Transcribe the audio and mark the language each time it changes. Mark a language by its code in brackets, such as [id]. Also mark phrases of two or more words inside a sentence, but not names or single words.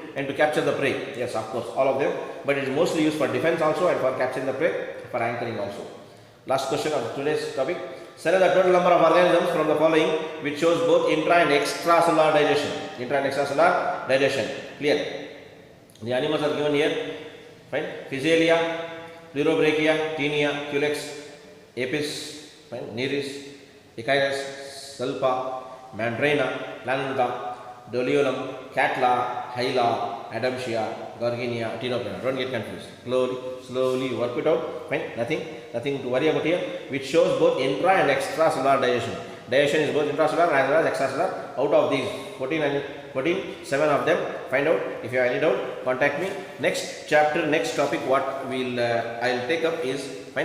[en] And to capture the prey, yes, of course, all of them. But it is mostly used for defense also and for capturing the prey, for anchoring also. Last question of today's topic. Select the total number of organisms from the following which shows both intra and extracellular digestion. Intra and extracellular digestion. Clear? The animals are given here. Fine. Physalia, Pleurobrachia, Taenia, Culex, Apis, fine, Nereis, Echidus, Salpa, Mandrena, Planeta, Doliolum, Catla, Hyla, Adamsia, Gorginia, Tinopena. Don't get confused. Slowly work it out. Fine, nothing to worry about here. Which shows both intra and extracellular digestion. Digestion is both intracellular as well as extracellular. Out of these 14, 7 of them. Find out. If you have any doubt, contact me. Next chapter, next topic, what I will take up is fine.